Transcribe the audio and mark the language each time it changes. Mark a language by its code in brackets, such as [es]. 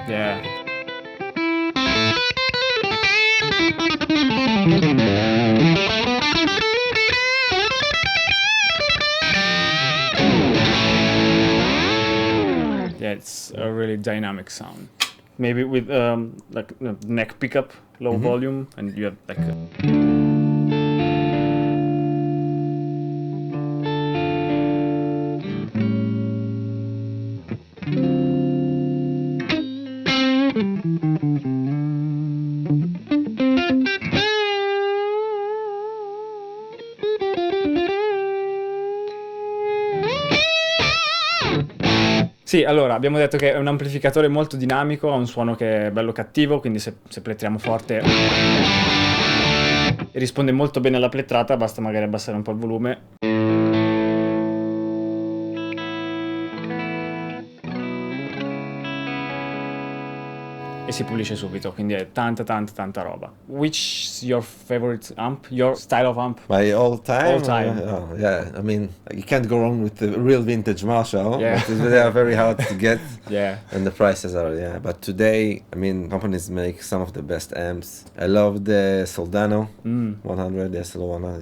[en] Yeah. Yeah, it's a really dynamic sound. Maybe with like neck pickup, low volume, and you have like [it] Sì, allora abbiamo detto che è un amplificatore molto dinamico, ha un suono che è bello cattivo, quindi se plettriamo forte risponde molto bene alla plettrata, basta magari abbassare un po' il volume. E si pulisce subito, quindi è tanta roba. [en] Which is your favorite amp? Your style of amp? My all time? All time. Oh, yeah, I mean, you can't go wrong with the real vintage Marshall. Yeah. But they are very hard to get. Yeah. And the prices are, yeah. But today, I mean, companies make some of the best amps. I love the Soldano 100, the SL100.